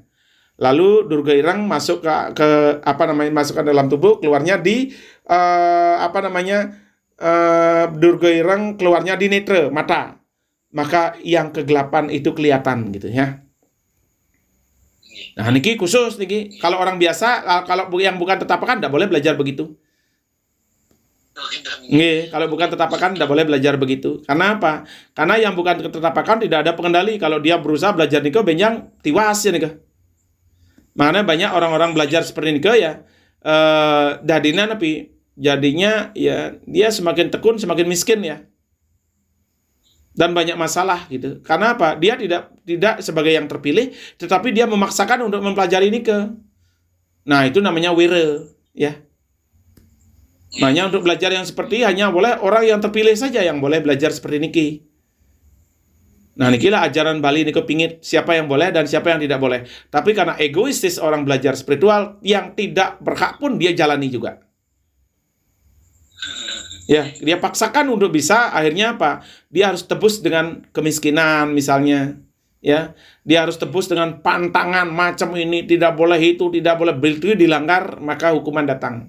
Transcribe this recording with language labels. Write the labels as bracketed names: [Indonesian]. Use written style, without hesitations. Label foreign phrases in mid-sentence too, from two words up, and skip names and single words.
[Indonesian] Lalu Durga Ireng masuk ke masukkan dalam tubuh, keluarnya di Durga Ireng keluarnya di netra mata, maka yang kegelapan itu kelihatan gitu ya. Nah, niki khusus niki. Kalau orang biasa, kalau yang bukan tetapakan tidak boleh belajar begitu. Nggih, kalau bukan tetapakan tidak boleh belajar begitu. Karena apa? Karena yang bukan tetapakan tidak ada pengendali. Kalau dia berusaha belajar [Balinese] niko benjang tiwas ya niko. [Indonesian] Makanya banyak orang-orang belajar seperti niko ya, dadina tapi jadinya ya dia semakin tekun semakin miskin ya. Dan banyak masalah gitu. Karena apa? Dia tidak sebagai yang terpilih, tetapi dia memaksakan untuk mempelajari nike. Nah, itu namanya wira ya. Makanya untuk belajar yang seperti hanya boleh orang yang terpilih saja yang boleh belajar seperti niki. Nah, nikilah ajaran Bali [Balinese] niko pingit [Indonesian] siapa yang boleh dan siapa yang tidak boleh. Tapi karena egoistis orang belajar spiritual yang tidak berhak pun dia jalani juga. Ya, dia paksakan untuk bisa, akhirnya apa? Dia harus tebus dengan kemiskinan misalnya. Ya, dia harus tebus dengan pantangan macam ini, tidak boleh itu, tidak boleh itu dilanggar, maka hukuman datang.